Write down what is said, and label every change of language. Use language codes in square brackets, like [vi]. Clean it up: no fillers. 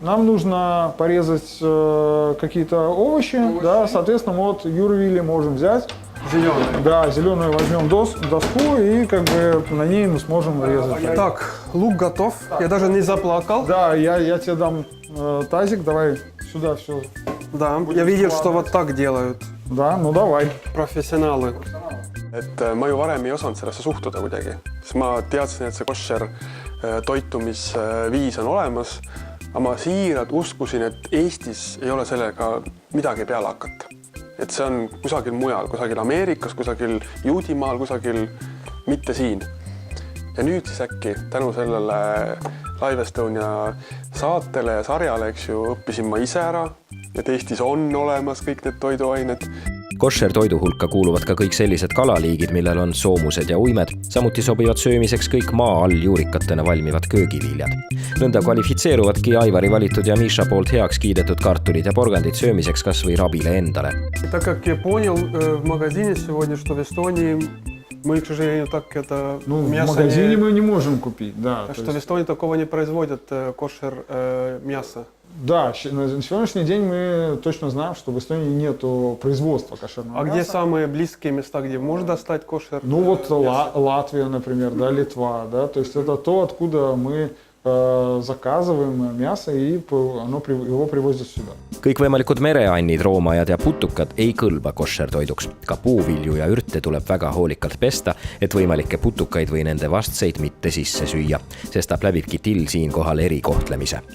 [ru] Нам нужно порезать какие-то овощи, да, соответственно, вот Юрвили можем взять. Зеленый. Да, зеленую возьмем доску и как бы на ней мы сможем резать. Так, лук готов. Я даже не заплакал. Да, я тебе дам тазик, давай сюда все. Да, я видел, что вот так делают. Да, ну давай. [et] Professionaalid. Et ma ju varem ei osanud sellesse suhtuda kuidagi, sest ma teadsin, et see koššer toitumisviis on olemas, aga ma siiralt uskusin, et Eestis ei ole sellega midagi peale hakata. Et see on kusagil mujal, kusagil Ameerikas, kusagil Juudimaal, kusagil mitte siin. Ja nüüd siis äkki tänu sellele Live Estonia saatele ja sarjale, eks ju, õppisin ma ise ära, et Eestis on olemas kõik need toiduained. Koššer toidu hulka kuuluvad ka kõik sellised kalaliigid, millel on soomused ja uimed. Samuti sobivad söömiseks kõik maa all juurikatena valmivad köögiviljad. Nõnda kvalifitseeruvadki Aivari valitud ja Miša poolt heaks kiidetud kartulid ja porgandid söömiseks kas või rabile endale. [ru] Так как я понял в магазине сегодня, что в Эстонии мы, к сожалению, так это мясо в магазине мы не можем купить, да. Что в Эстонии такого не производят кошер мясо. Да, на сегодняшний день мы точно знаем, что в Эстонии нет производства кошерного мяса. А где самые близкие места, где можно достать кошер? Ну вот Латвия, например, да, Литва, да, то есть это то, откуда мы заказываем мясо и его привозят сюда. [et] Kõikvõimalikud mereannid, roomajad ja putukad ei kõlba koššertoiduks. Ka puuvilju ja ürte tuleb väga hoolikalt pesta, et võimalikke putukaid või nende vastseid mitte sisse süüa. Sestap läbibki till siinkohal erikohtlemise.